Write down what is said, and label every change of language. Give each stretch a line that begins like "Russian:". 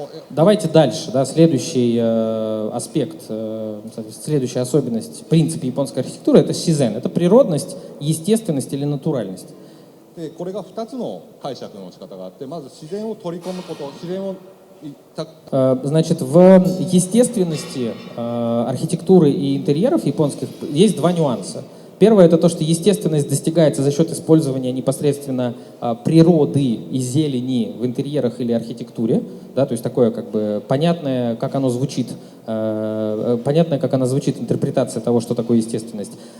Russian: Давайте дальше. Да, следующий аспект, следующая особенность, принцип японской архитектуры — это сизен. Это природность, естественность или натуральность.
Japanese: でこれが2つの解釈の仕方があって、まず自然を取り込むこと、自然を
Russian: Значит, в естественности архитектуры и интерьеров японских есть два нюанса. Первое — это то, что естественность достигается за счет использования непосредственно природы и зелени в интерьерах или архитектуре, да, то есть такое как бы понятное, как оно звучит, понятная, как она звучит, интерпретация того, что такое естественность.